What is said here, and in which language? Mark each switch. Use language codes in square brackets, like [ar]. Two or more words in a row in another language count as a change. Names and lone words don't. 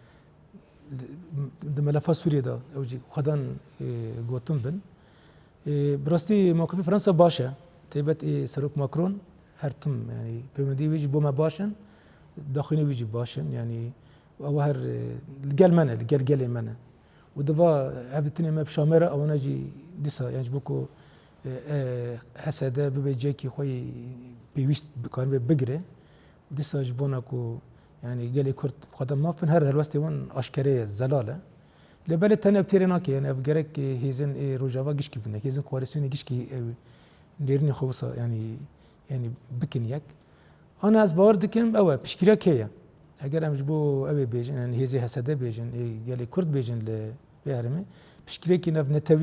[ku] مەلەفا سووریەدا ئەو جی خۆدان گوتم بن بڕاستی موقفی فەڕەنسا باشە تایبەت سەرۆک ماکرۆن هەرتم ینی پەیوەندی وێژی بۆ مە باشن داخوێنی وێژی باشن ینی ئەوە هەر گەل منە لەگەل گەلێ منە و دەوا هەفتنێ مە شامێرە ئەوەنە جی دیسا یانج بۆکو هەسەدە ببێ جێکی خۆی پێویست بکان بێ بگرێ دیسا ji bona ku yani gelê Kurd xwedem mafin her helwestê wan aşkereye zelal e lêbelê tenê ev têrê nake yani ev gerek hêzin rojava gişkî bine hêzin koalîsyonê gişkî ew nêrînê xwe wisa yani bikin yek ana ez bawer dikim ew e piştgirek heye eger em ji bo ew ê bêjin yani hêzê hesede bêjin gelê Kurd bêjin li vê herêmê piştgirekî nev netewî